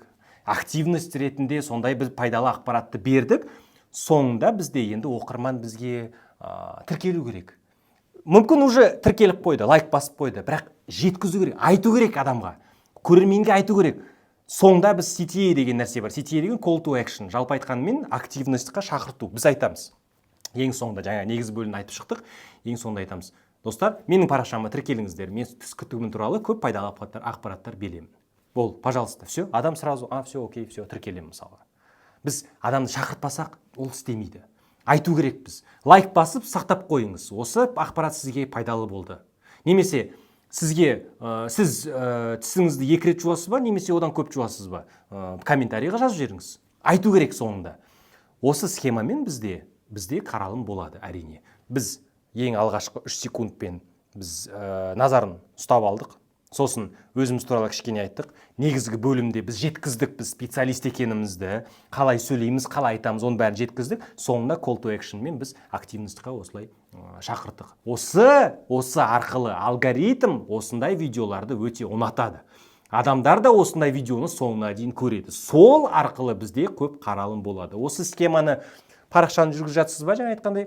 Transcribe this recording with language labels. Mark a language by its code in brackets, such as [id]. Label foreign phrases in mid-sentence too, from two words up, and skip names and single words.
[kk] Активность ретінде сондай біз пайдалы ақпаратты бердік. Соңында бізде енді оқырман бізге тіркелу керек. Мүмкін уже тіркеліп қойды, лайк басып қойды, бірақ жеткізу керек, айту керек адамға. Көрерменге айту керек. Соңында біз CTA деген нәрсе бар. [en] CTA деген call to action. [kk] Жалпы айтқанымен активностьқа шақырту. Біз айтамыз. Ең соңында жаңа негізгі бөлімді айтып шықтық. Ең соңында айтамыз. Достар, менің парақшама тіркеліңіздер. Мен түс күтімім туралы көп пайдалы ақпараттар беремін. Бол, [ru] пожалуйста, все. Адам сразу, все, окей, все, [kk] тіркелемін мысалға. Біз адамды шақыртпасақ, ол істемейді. Айту керек біз. Лайк басып, сақтап қойыңыз. Осы ақпарат сізге пайдалы болды. Немесе сізге сіз тісіңізді 2 рет жуасыз ба немесе одан көп жуасыз ба, комментарийға жазып жіберіңіз. Айту керек соңында. Осы схемамен бізде қаралым болады, әрине. Біз ең алғашқы 3 секундпен біз назарын ұстап алдық. Сосын өзіміз туралы кішкене айттық. Негізгі бөлімде біз жеткіздік, біз специалист екенімізді, қалай сөйлейміз, қалай айтамыз, оның бәрін жеткіздік. Соңында [en] call to action [kk] мен біз активностьқа осылай шақырттық. Осы арқылы алгоритм осындай видеоларды өте ұнатады. Адамдар да осындай видеоны соңына дейін көреді. Сол арқылы бізде көп қаралым болады. Осы схеманы парақшаны жүргізіп жатсыз ба, жаңа айтқандай?